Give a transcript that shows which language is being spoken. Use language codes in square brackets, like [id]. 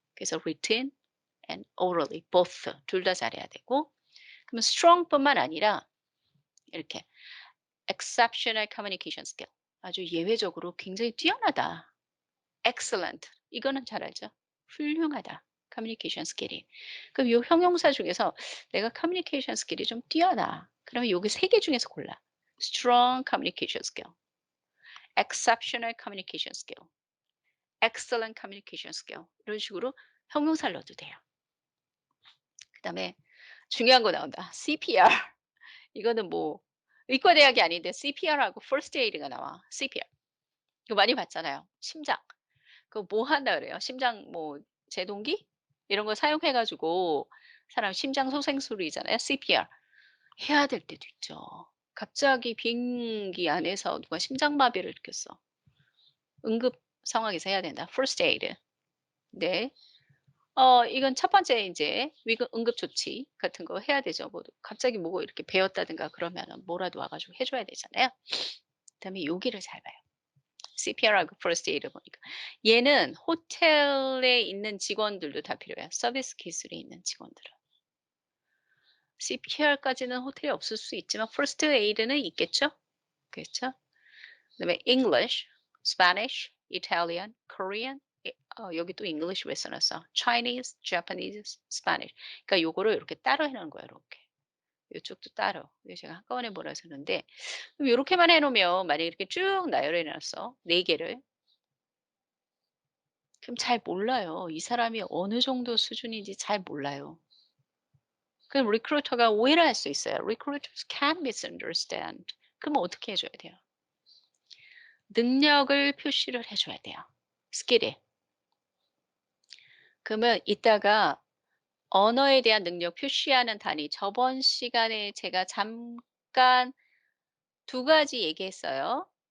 [ko] 그래서 [en] written and orally both [ko] 둘 다 잘해야 되고 그러면 strong뿐만 아니라 이렇게 [en] exceptional communication skill [ko] 아주 예외적으로 굉장히 뛰어나다. excellent 이거는 잘 알죠. 훌륭하다. 커뮤니케이션 스킬이. 그럼 요 형용사 중에서 내가 커뮤니케이션 스킬이 좀 뛰어나. 그러면 여기 세 개 중에서 골라. [en] strong communication skill, exceptional communication skill, excellent communication skill [ko] 이런 식으로 형용사를 넣어도 돼요. 그다음에 중요한 거 나온다. [en] CPR. [ko] 이거는 뭐 의과대학이 아닌데 CPR하고 First Aid가 나와. CPR. 이거 많이 봤잖아요. 심장. 그거 뭐 한다 그래요? 심장 뭐 제동기 이런 거 사용해 가지고 사람 심장 소생술이잖아요. CPR. 해야 될 때도 있죠. 갑자기 비행기 안에서 누가 심장마비를 느꼈어. 응급 상황에서 해야 된다. [en] First Aid. [ko] 네. 이건 첫 번째 인제 위급 응급 조치 같은 거 해야 되죠. 뭐 갑자기 뭐가 이렇게 베었다든가 그러면은 뭐라도 와 가지고 해 줘야 되잖아요. 그다음에 여기를 잘 봐요. CPR하고 First Aid 보니까. 얘는 호텔에 있는 직원들도 다 필요해요. 서비스 기술이 있는 직원들은. CPR까지는 호텔에 없을 수 있지만 First Aid는 있겠죠? 그렇죠? 그다음에 [en] English, Spanish, Italian, Korean [ko] 여기 또 [en] English [ko] 왜 써 놨어? [en] Chinese, Japanese, Spanish. [ko] 그러니까 요거를 이렇게 따로 해 놓은 거예요, 이렇게. 요쪽도 따로. 이거 제가 한꺼번에 몰아서 했는데 그럼 요렇게만 해 놓으면 만약에 이렇게 쭉 나열해 놨어. 4 개를. 그럼 잘 몰라요. 이 사람이 어느 정도 수준인지 잘 몰라요. 그럼 리크루터가 오해를 할 수 있어요. [en] Recruiters can misunderstand. [ko] 그럼 어떻게 해 줘야 돼요? 능력을 표시를 해 줘야 돼요. 스킬에. 그러면 이따가 언어에 대한 능력 표시하는 단위 저번 시간에 제가 잠깐 2 가지 얘기했어요.